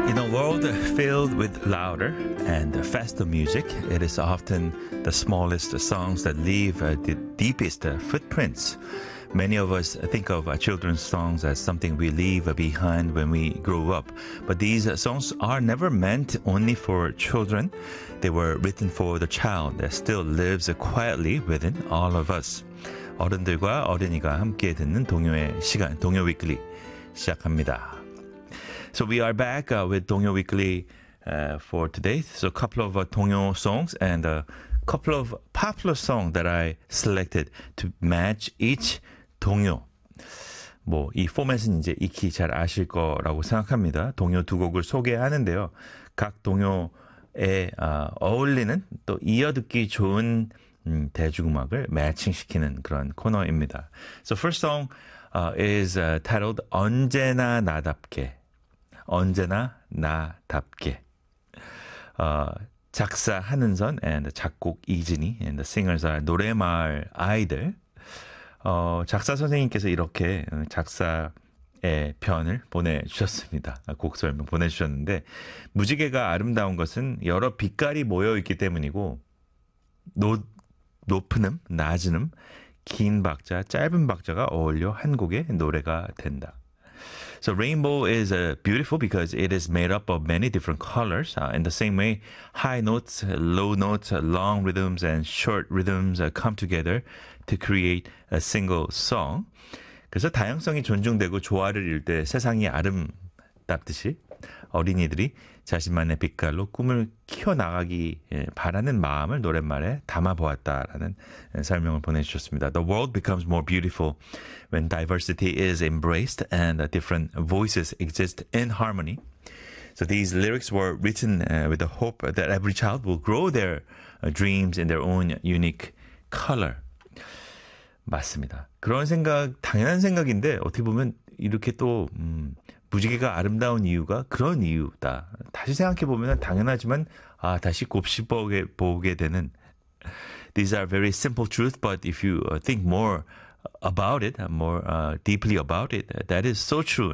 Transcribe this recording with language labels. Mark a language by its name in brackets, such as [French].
[English] world filled with louder and faster music, it is often the smallest songs that leave the deepest footprints. Many of us think of children's songs as something we leave behind when we grow up. But these songs are never meant only for children. They were written for the child that still lives quietly within all of us. [Korean] 어른들과 어린이가 함께 듣는 동요의 시간, 동요 위클리 시작합니다. [English] So we are back with 동요 위클리 for today. So a couple of 동요 songs and a couple of popular songs that I selected to match each 동요. [Korean] 뭐 이 포맷은 이제 익히 잘 아실 거라고 생각합니다. 동요 두 곡을 소개하는데요. 각 동요에 어울리는 또 이어듣기 좋은 대중음악을 매칭시키는 그런 코너입니다. [English] So first song is titled 언제나 나답게. [Korean] 언제나 나답게. 작사 한은선 and 작곡 이진희 [English] and the singers are [Korean] 노래마을 아이들. 작사 선생님께서 이렇게 작사의 편을 보내주셨습니다. 곡 설명 보내주셨는데 무지개가 아름다운 것은 여러 빛깔이 모여있기 때문이고 높은 음, 낮은 음, 긴 박자, 짧은 박자가 어울려 한 곡의 노래가 된다. [English] So rainbow is beautiful because it is made up of many different colors. In the same way, high notes, low notes, long rhythms, and short rhythms come together to create a single song. [Korean] 그래서 다양성이 존중되고 조화를 이룰 때 세상이 아름답듯이 어린이들이 자신만의 빛깔로 꿈을 키워나가기 바라는 마음을 노랫말에 담아보았다라는 설명을 보내주셨습니다. [English] The world becomes more beautiful when diversity is embraced and different voices exist in harmony. So these lyrics were written with the hope that every child will grow their dreams in their own unique color. [Korean] 맞습니다. 그런 생각, 당연한 생각인데 어떻게 보면 이렇게 또 무지개가 아름다운 이유가 그런 이유다. 다시 생각해보면 당연하지만 아 다시 곱씹어보게 되는 [English] These are very simple truth, but if you think more about it, more deeply about it, that is so true.